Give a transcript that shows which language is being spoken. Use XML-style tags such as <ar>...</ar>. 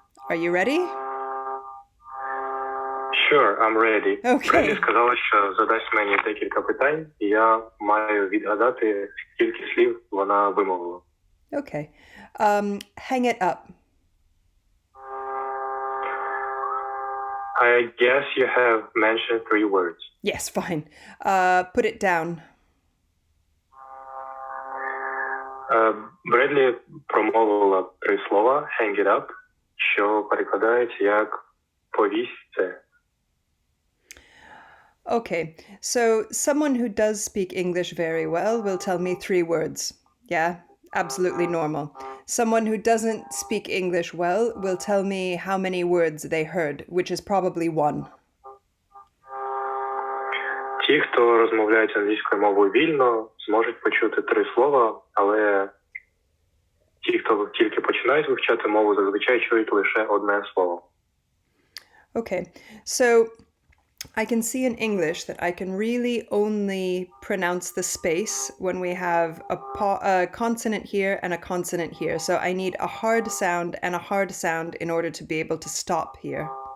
<en>Are you ready? Sure, I'm ready. Okay.</en> <uk>Бредлі сказала, що задасть мені декілька питань, і я маю відгадати, скільки слів вона вимовила.</uk> <en>Okay. Hang it up. I guess you have mentioned 3 words. Yes, fine. Put it down.</en> <uk>Бредлі промовила 3 слова</uk> <en>hang it up,</en> <uk>що перекладається як повісь це.</uk> <en>Okay, so someone who does speak English very well will tell me 3 words. Yeah, absolutely normal. Someone who doesn't speak English well will tell me how many words they heard, which is probably 1.</en> <uk>Ті, хто розмовляють англійською мовою вільно, зможуть почути 3 слова, але ті, хто тільки починають вивчати мову, зазвичай чують лише одне слово.</uk> <en>Okay, so I can see in English that I can really only pronounce the space when we have a consonant here and a consonant here. So I need a hard sound and a hard sound in order to be able to stop here.</en>